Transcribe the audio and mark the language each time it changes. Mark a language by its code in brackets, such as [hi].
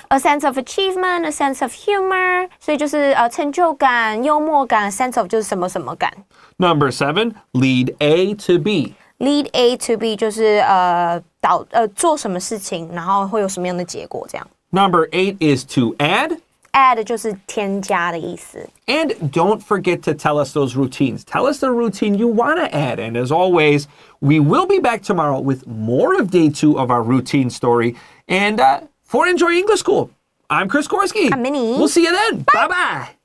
[en] A sense of achievement, a sense of humor， [zh] 所以就是成就感、幽默感 [en] ，sense of [zh] 就是什么什么感。 [en] Number 7, lead A to B. [zh] Lead A to B 就是做什么事情，然后会有什么样的结果这样。 [en] Number 8 is to add. [zh] Add 就是添加的意思。 [en] And don't forget to tell us those routines. Tell us the routine you want to add. And as always, we will be back tomorrow with more of day 2 of our routine story. And for Enjoy English School, I'm Chris Gorski. I'm Minnie. We'll see you then. Bye-bye.